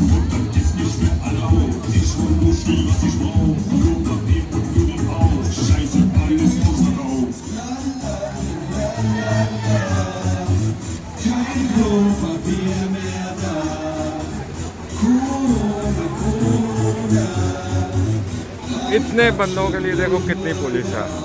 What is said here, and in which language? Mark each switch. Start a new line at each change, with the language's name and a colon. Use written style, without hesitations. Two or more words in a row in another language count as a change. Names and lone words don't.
German: Kontakt ist nicht für alle auf, ich hol nur viel, was ich brauch. Klopapier und Nudeln auch, scheiße, alles ausverkauft. Kein Klopapier mehr da. Corona.
Hindi: इतने बंदों के लिए देखो कितनी पुलिस है।